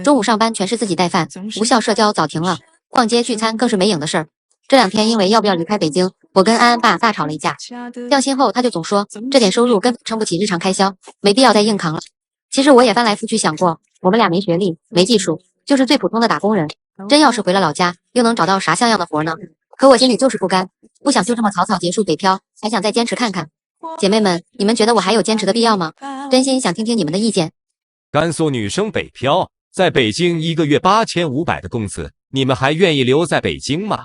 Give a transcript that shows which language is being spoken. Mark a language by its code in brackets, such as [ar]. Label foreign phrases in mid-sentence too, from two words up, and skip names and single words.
[zh] 中午上班全是自己帶飯，無效社交早停了，逛街聚餐更是沒影的事兒。這2天因為要不要離開北京，我跟安安爸大吵了一架。降薪後他就總說這點收入根本撐不起日常開銷，沒必要再硬扛了。其實我也翻來覆去想過，我們倆沒學歷沒技術，就是最普通的打工人，真要是回了老家，又能找到啥像樣的活呢？可我心裡就是不甘，不想就這麼草草結束北漂，還想再堅持看看。姐妹們，你們覺得我還有堅持的必要嗎？真心想聽聽你們的意見。甘肅女生北漂，在北京1個月8500的工資，你們還願意留在北京嗎？